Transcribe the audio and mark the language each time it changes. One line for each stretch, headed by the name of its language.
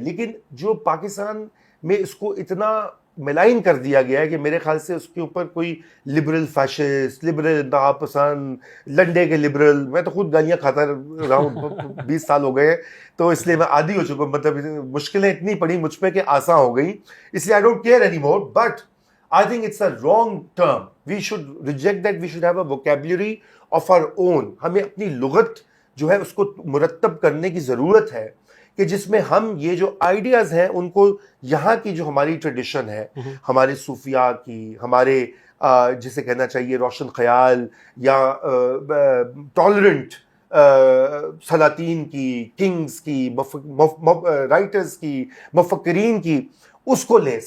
Urdu: لیکن جو پاکستان میں اس کو اتنا ملائن کر دیا گیا ہے کہ میرے خیال سے اس کے اوپر کوئی لبرل فیشسٹ, لبرل انتہا پسند, لنڈے کے لبرل, میں تو خود گالیاں کھاتا رہا ہوں 20 سال ہو گئے, تو اس لیے میں عادی ہو چکا ہوں. مطلب مشکلیں اتنی پڑی مجھ پہ کہ آسان ہو گئی, اس لیے
English: I don't care any more. But I think it's a wrong term. We should reject that. We should have a vocabulary of our own.
Urdu: ہمیں اپنی لغت جو ہے اس کو مرتب کرنے کی ضرورت ہے کہ جس میں ہم یہ جو آئیڈیاز ہیں ان کو, یہاں کی جو ہماری ٹریڈیشن ہے, ہمارے صوفیاء کی, ہمارے جسے کہنا چاہیے روشن خیال یا ٹالرنٹ سلاطین کی, کنگز کی, رائٹرز کی, مفکرین کی, اس کو لیں.